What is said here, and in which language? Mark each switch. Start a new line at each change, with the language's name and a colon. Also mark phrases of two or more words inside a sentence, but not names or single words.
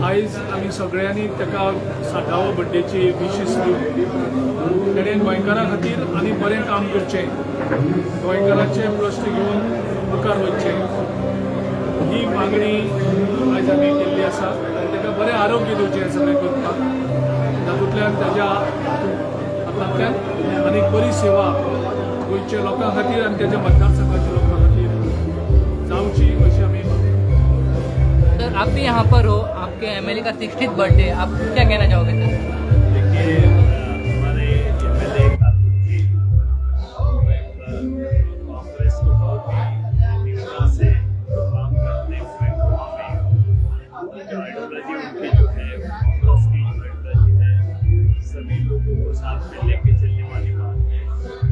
Konkani: आयज आमी सगळ्यांनी ताका 60वा बर्थडेची विशीस दिवन तेणें गोंयकारां खातीर आनी बरें काम करचें, गोंयकारांचे प्रश्न घेवन मुखार वचचें ही मागणी आयज आमी केल्ली आसा. आनी ताका बरें आरोग्य दिवचें हें सगळें करपाक, तातूंतल्यान ताज्या हातांतल्यान आनी बरी सेवा गोंयच्या लोकां खातीर आनी ताज्या मतदारसंघाच्या लोकां खातीर जावची अशी आमी मागणी.
Hindi: सर आप भी यहाँ पर हो, आपके एमएलए का 60th बर्थडे, आप क्या कहना चाहोगे सर? देखिए हमारे एमएलए कांग्रेस को बहुत ही निष्ठा से काम करते हुए हमें जो आइडियोलॉजी उनकी जो है कांग्रेस की जो आइडियोलॉजी है सभी लोगों को साथ में लेके चलने वाली बात है.